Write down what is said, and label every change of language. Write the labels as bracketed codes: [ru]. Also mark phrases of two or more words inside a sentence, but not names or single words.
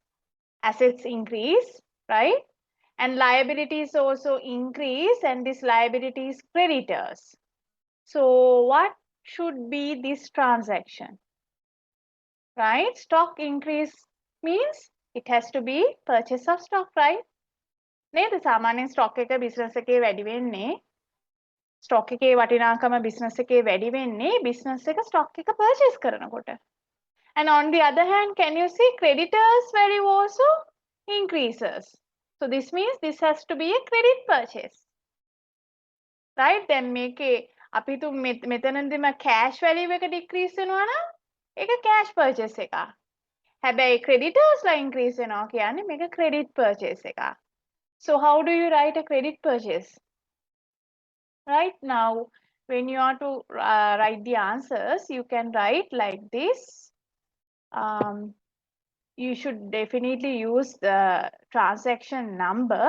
[en] Assets increase, right? And liabilities also increase, and this liability is creditors. So what should be this transaction? Right? Stock increase means it has to be purchase of stock, right? [si] නේද සාමාන්‍යයෙන් stock එක business එකේ වැඩි වෙන්නේ stock එකේ වටිනාකම business එකේ වැඩි වෙන්නේ business එක stock එක purchase කරනකොට. [en] And on the other hand, can you see creditors value also increases. So this means this has to be a credit purchase. Right? Then make a [si] අපි තු මෙතනදිම [en] cash value [si] එක decrease වෙනවා නම් ඒක [en] cash purchase [si] එකක්. හැබැයි creditors ලා increase වෙනවා කියන්නේ මේක [en] credit purchase [si] එකක්. [en] So how do you write a credit purchase? Right now, when you are to write the answers, you can write like this. You should definitely use the transaction number.